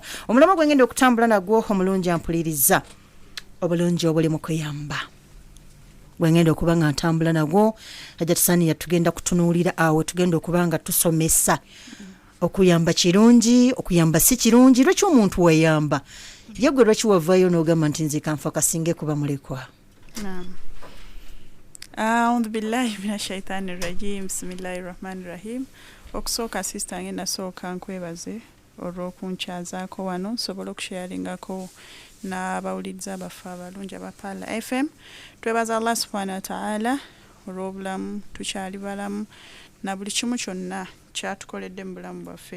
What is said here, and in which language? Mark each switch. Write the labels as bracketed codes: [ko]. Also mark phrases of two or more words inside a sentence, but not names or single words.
[lg] Omulama gwe ngenda okutambula nagwo omulungi ampuliriza obulungi obuli mu kuyamba gwe ngenda okuba nga ntambula nagwo HAJJAT Shania tugenda kutunuulira awo tugenda okuba nga tusomesa okuyamba kirungi okuyamba si kirungi lwaki omuntu wayamba yegwe lwaki wavaayo n'ogamba nti nze kanfa kasinge kuba mulekwa. Naam. [ar] أعوذ بالله من الشيطان الرجيم. بسم الله الرحمن الرحيم. [lg] Okusooka sister ngenda sooka nkwebaze olw'okunkyazaako wano nsobola okusharingako n'abawuliriza baffe abalungi aba Pal FM. Twebaza [ar] الله سبحانه وتعالى [lg] olw'obulamu tukyali balamu na buli kimu kyonna kyatukoledde mu bulamu bwaffe.